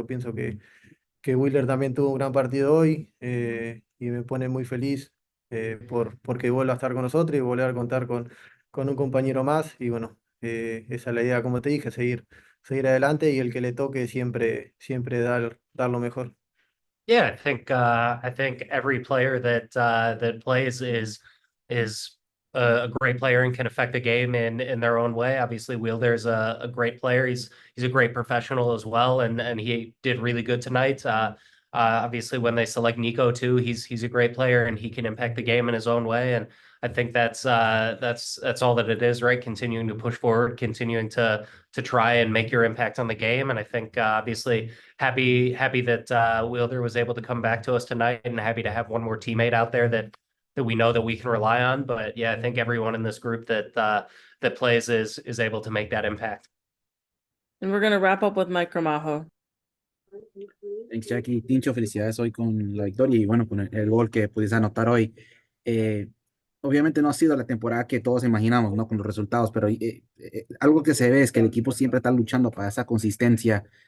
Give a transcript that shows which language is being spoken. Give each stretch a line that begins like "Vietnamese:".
Spanish: Yo pienso que Wheeler también tuvo un gran partido hoy y me pone muy feliz porque vuelva a estar con nosotros y volver a contar con un compañero más. Y bueno, esa es la idea, como te dije, seguir adelante y el que le toque siempre dar lo mejor.
English: Yeah, I think every player that plays is a great player and can affect the game in their own way. Obviously, Wheeler's a great player. He's a great professional as well, and he did really good tonight. Obviously, when they select Nico too, he's a great player and he can impact the game in his own way. And I think that's all that it is, right? Continuing to push forward, continuing to try and make your impact on the game. And I think obviously happy that Wilder was able to come back to us tonight, and happy to have one more teammate out there that we know that we can rely on. But yeah, I think everyone in this group that plays is able to make that impact. And we're gonna wrap up with Mike Gramajo. Thanks, Jackie.
Spanish: Tincho, felicidades hoy con la victoria y bueno, con el gol que pudiste anotar hoy. Eh, Obviamente no ha sido la temporada que todos imaginamos, ¿no? Con los resultados, pero algo que se ve es que el equipo siempre está luchando para esa consistencia.